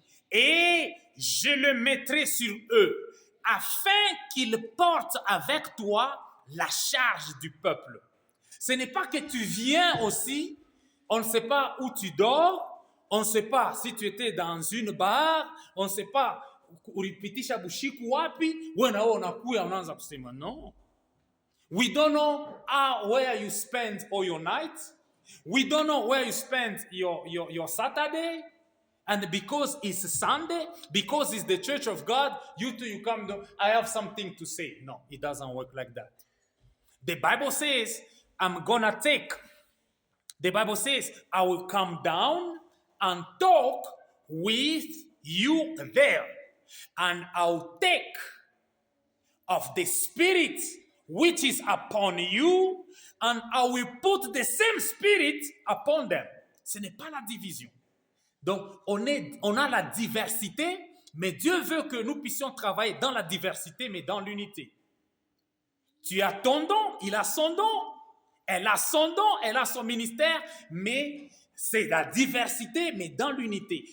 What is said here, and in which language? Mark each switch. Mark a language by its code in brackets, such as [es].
[fr] Et je le mettrai sur eux, afin qu'ils portent avec toi la charge du peuple. Ce n'est pas que tu viens aussi, on ne sait pas où tu dors, on ne sait pas si tu étais dans une bar, on ne sait pas [sw] ulipitisha bushiku wapi, [fr] non. [en] We don't know where you spend all your night. We don't know where you spend your Saturday. And because it's Sunday, because it's the church of God, you come down, I have something to say. No, it doesn't work like that. The Bible says, I will come down and talk with you there. And I'll take of the Spirit which is upon you, and I will put the same Spirit upon them. [fr] Ce n'est pas la division. Donc, on a la diversité, mais Dieu veut que nous puissions travailler dans la diversité, mais dans l'unité. Tu as ton don, il a son don, elle a son don, elle a son ministère, mais c'est la diversité, mais dans l'unité.